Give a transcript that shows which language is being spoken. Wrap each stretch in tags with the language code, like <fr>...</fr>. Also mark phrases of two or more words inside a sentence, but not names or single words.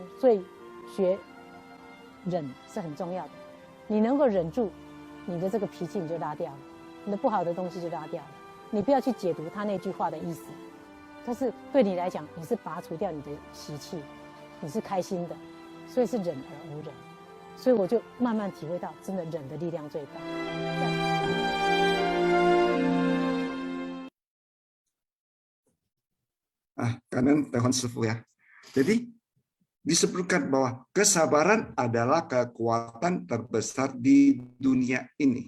<zh>所以学忍是很重要的，你能够忍住，你的这个脾气你就拉掉了，你的不好的东西就拉掉了。你不要去解读他那句话的意思，但是对你来讲，你是拔除掉你的习气，你是开心的，所以是忍而无忍。所以我就慢慢体会到，真的忍的力量最大。</zh> <id>Kanan telepon Sifu ya. Jadi disebutkan bahwa kesabaran adalah kekuatan terbesar di dunia ini.</id>